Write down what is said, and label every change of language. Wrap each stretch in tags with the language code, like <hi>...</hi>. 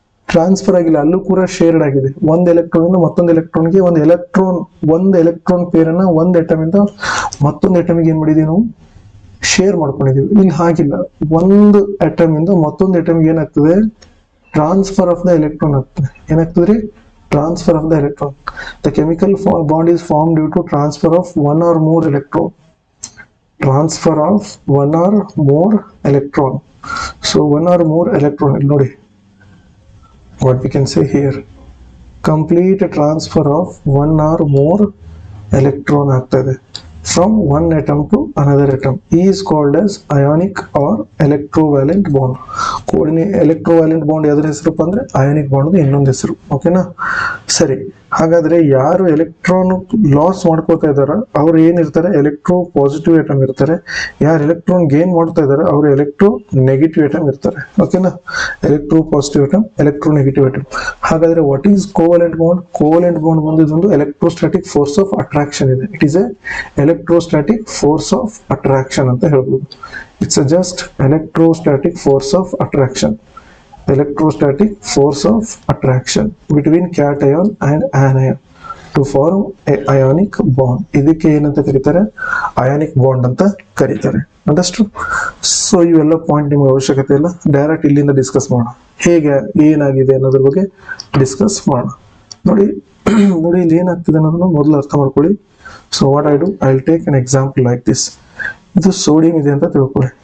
<kn>Transfer ಆಗಿಲ್ಲ, ಅಲ್ಲೂ ಕೂಡ ಶೇರ್ಡ್ ಆಗಿದೆ. ಒಂದು ಎಲೆಕ್ಟ್ರಾನ್ ಇಂದ ಮತ್ತೊಂದು ಎಲೆಕ್ಟ್ರಾನ್ಗೆ ಒಂದು ಎಲೆಕ್ಟ್ರಾನ್ ಪೇರ್ ಅನ್ನ ಒಂದು ಎಟಮ್ ಇಂದ ಮತ್ತೊಂದು ಎಟಮ್ಗೆ ಏನ್ ಮಾಡಿದೀವಿ ನಾವು? ಶೇರ್ ಮಾಡ್ಕೊಂಡಿದೀವಿ. ಇಲ್ಲಿ ಹಾಗಿಲ್ಲ, ಒಂದು ಅಟಮ್ ಇಂದ ಮತ್ತೊಂದು ಅಟಮ್ಗೆ ಏನಾಗ್ತದೆ?</kn> <en>transfer of the electron</en> <kn>ಆಗ್ತದೆ. ಏನಾಗ್ತದೆ?</kn> <en>Transfer of the electron. The chemical bond is formed due to transfer of one or more electron. Transfer of one or more electron. So one or more electron.</en> <kn>ಇಲ್ಲಿ ನೋಡಿ,</kn> <en>what we can say here, complete transfer of one or more electron</en> <kn>ಆಗ್ತದೆ</kn> <en>from one atom to another atom is called as ionic or electrovalent bond.</en> <kn>ಎಲೆಕ್ಟ್ರೋವ್ಯಾಲೆಂಟ್ bond ಯಾವ್ದ್ರ ಹೆಸರಪ್ಪ ಅಂದ್ರೆ ionic bond ಇನ್ನೊಂದು ಹೆಸರು. ಓಕೆನಾ? ಸರಿ, ಹಾಗಾದ್ರೆ ಯಾರು ಎಲೆಕ್ಟ್ರಾನ್ ಲಾಸ್ ಮಾಡ್ಕೋತಾ ಇದಾರ ಅವ್ರು ಏನಿರ್ತಾರೆ? ಎಲೆಕ್ಟ್ರೋ ಪಾಸಿಟಿವ್ ಆಟಮ್ ಇರ್ತಾರೆ. ಯಾರು ಎಲೆಕ್ಟ್ರಾನ್ ಗೇನ್ ಮಾಡ್ತಾ ಇದಾರೆ ಅವರು ಎಲೆಕ್ಟ್ರೋ ನೆಗೆಟಿವ್ ಆಟಮ್ ಇರ್ತಾರೆ. ಓಕೆನಾ?</kn> <en>Electropositive atom, electronegative atom.</en> <kn>ಹಾಗಾದ್ರೆ</kn> <en>What is covalent bond?</en> <kn>Covalent bond ಬಂದು ಇದೊಂದು ಎಲೆಕ್ಟ್ರೋಸ್ಟಾಟಿಕ್ ಫೋರ್ಸ್ ಆಫ್ ಅಟ್ರಾಕ್ಷನ್ ಇದೆ.</kn> <en>it is a electrostatic force of attraction</en> <kn>ಅಂತ ಹೇಳ್ಬೋದು.</kn> <en>It's a just electrostatic force of attraction. Electrostatic force of attraction between cation and anion to form a ionic bond.</en> <kn>ಇದಕ್ಕೆ ಏನಂತ ಕರೀತಾರೆ? Ionic bond ಅಂತ ಕರೀತಾರೆ. Understood? So ಇವೆಲ್ಲ point ನಿಮಗೆ ಅವಶ್ಯಕತೆ ಇಲ್ಲ, ಡೈರೆಕ್ಟ್ ಇಲ್ಲಿಂದ ಡಿಸ್ಕಸ್ ಮಾಡೋಣ. ಹೇಗೆ ಏನಾಗಿದೆ ಅನ್ನೋದ್ರ ಬಗ್ಗೆ ಡಿಸ್ಕಸ್ ಮಾಡೋಣ. ನೋಡಿ ಇಲ್ಲಿ ಏನಾಗ್ತಿದೆ ಅನ್ನೋದನ್ನ ಮೊದಲು ಅರ್ಥ ಮಾಡ್ಕೊಳ್ಳಿ.</kn> <en>So what I do, I will take an example like this.</en> <kn>ಇದು ಸೋಡಿಯಂ ಇದೆ ಅಂತ ತಿಳ್ಕೊಳ್ಳಿ.</kn>